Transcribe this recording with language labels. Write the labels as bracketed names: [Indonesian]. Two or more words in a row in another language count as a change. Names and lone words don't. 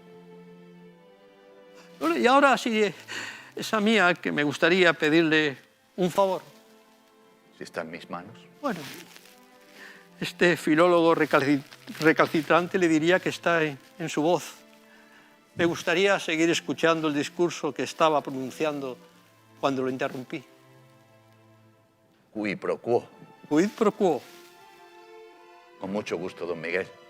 [Spanish] Bueno, y ahora sí, es a mí a que me gustaría pedirle un favor. Si está en mis manos. Bueno, este filólogo recalcitrante le diría que está en su voz. Me gustaría seguir escuchando el discurso que estaba pronunciando cuando lo interrumpí. [Latin] Qui pro quo. Quid pro quo. [Spanish] Con mucho gusto, don Miguel.